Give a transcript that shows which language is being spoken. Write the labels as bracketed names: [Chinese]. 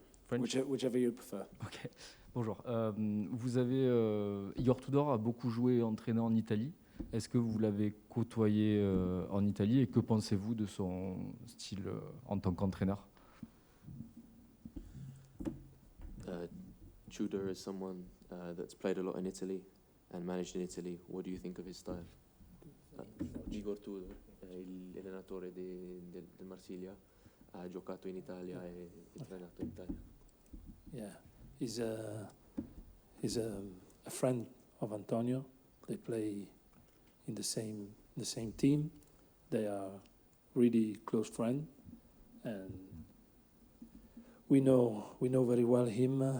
[English] Whichever you prefer. [French] Ok. Bonjour. Vous avez Igor Tudor a beaucoup joué et entraîné en Italie. Est-ce que vous l'avez côtoyé en Italie et que pensez-vous de son style en tant qu'entraîneur? [English] Tudor is someone that's played a lot in Italy and managed in Italy. What do you think of his style? [Italian] Igor Tudor, l'allenatore del Marsiglia, ha giocato in Italia e allenato in Italia. [English] Yeah, he's a friend of Antonio. They play in the same team. They are really close friends, and we know very well him.